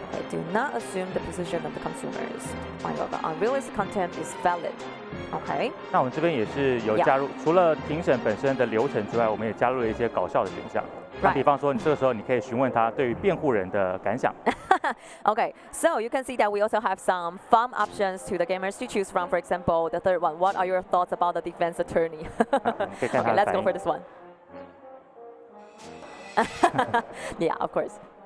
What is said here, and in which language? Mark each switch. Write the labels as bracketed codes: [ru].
[en] Do not assume the position of the consumers. Find out the unrealistic content is valid. Okay. [zh] 那我们这边也是有加入，除了庭审本身的流程之外，我们也加入了一些搞笑的选项。那比方说，你这个时候你可以询问他对于辩护人的感想。 [en] Okay, so you can see that we also have some fun options to the gamers to choose from. For example, the third one. What are your thoughts about the defense attorney? Okay, let's go for this one. Yeah, of course.